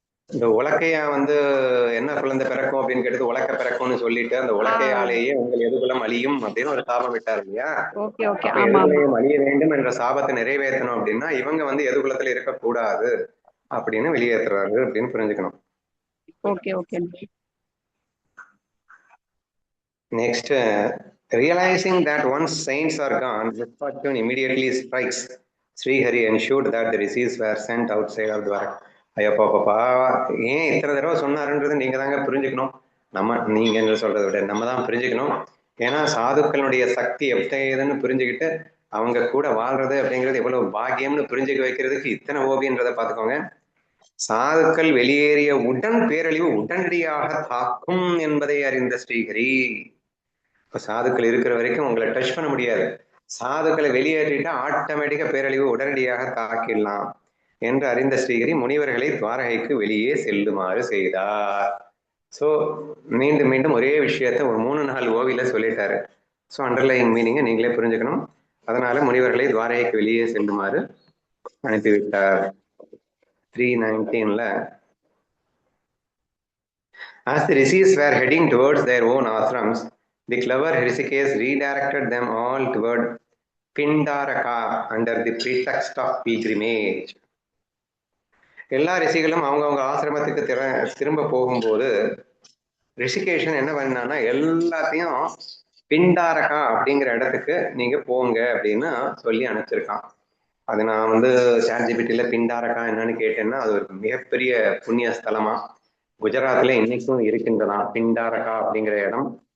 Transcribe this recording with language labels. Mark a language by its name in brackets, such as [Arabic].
[Tamil] இந்த உலக்கையா வந்து என்ன குழந்தை பிறக்கும் அப்படின்னு கேட்டது உலக்க பிறக்கும்னு சொல்லிட்டு அந்த உலக்கையாலேயே உங்கள் எதுகுலம் அழியும் அப்படின்னு ஒரு சாபம் விட்டார் இல்லையா? அப்ப எதுகுலையும் அழிய வேண்டும் என்ற சாபத்தை நிறைவேற்றணும் அப்படின்னா இவங்க வந்து எதுகுலத்துல இருக்கக்கூடாது அப்படின்னு வெளியேற்றுறாரு அப்படின்னு புரிஞ்சுக்கணும். [English] Next, realizing that once saints are gone, misfortune immediately strikes. Srihari ensured that the rishis were sent outside of Dwarka. [Tamil] ஐயப்பாப்பா ஏன் இத்தனை தடவை சொன்னாருன்றது நீங்க தாங்க புரிஞ்சுக்கணும். நீங்க என்ன சொல்றதை விட நம்ம தான் புரிஞ்சுக்கணும். ஏன்னா சாதுக்களுடைய சக்தி எத்தகையதுன்னு புரிஞ்சுக்கிட்டு அவங்க கூட வாழ்றது அப்படிங்கிறது எவ்வளவு பாக்கியம்னு புரிஞ்சுக்க வைக்கிறதுக்கு இத்தனை ஓவியன்றதை பார்த்துக்கோங்க. சாதுக்கள் வெளியேறிய உடன் பேரழிவு உடனடியாக தாக்கும் என்பதை அறிந்த ஸ்ரீஹரி. இப்ப சாதுக்கள் இருக்கிற வரைக்கும் உங்களை டச் பண்ண முடியாது. சாதுக்களை வெளியேற்றிட்டா ஆட்டோமேட்டிக்கா பேரழிவு உடனடியாக தாக்கிடலாம் என்று அறிந்த ஸ்ரீஹரி முனிவர்களை துவாரகைக்கு வெளியே செல்லுமாறு செய்தார். சோ மீண்டும் மீண்டும் ஒரே விஷயத்த ஒரு 3-4 ஓவியில சொல்லிட்டாரு. ஸோ [English] underlying மீனிங்கை [Tamil] நீங்களே புரிஞ்சுக்கணும். அதனால முனிவர்களை துவாரகைக்கு வெளியே செல்லுமாறு அனுப்பிவிட்டார். [English] 319ல as the rishis were heading towards their own ashrams, the clever Hrishikesh redirected them all toward Pindaraka under the pretext of pilgrimage. [Tamil] எல்லா ரிஷிகளும் அவங்கவுங்க ஆசிரமத்துக்கு திரும்ப போகும்போது ரிஷிகேஷன் என்ன பண்ணான்னா எல்லாத்தையும் பிண்டாரகா அப்படிங்கிற இடத்துக்கு நீங்க போங்க அப்படின்னு சொல்லி அனுப்பிச்சிருக்கான். அது நான் வந்து சாட்ஜிபிட்டில பிண்டாரகா என்னன்னு கேட்டேன்னா அது ஒரு மிகப்பெரிய புண்ணிய ஸ்தலமா குஜராத்ல இன்னைக்கும் இருக்கின்றதான் பிண்டாரகா அப்படிங்கிற இடம்.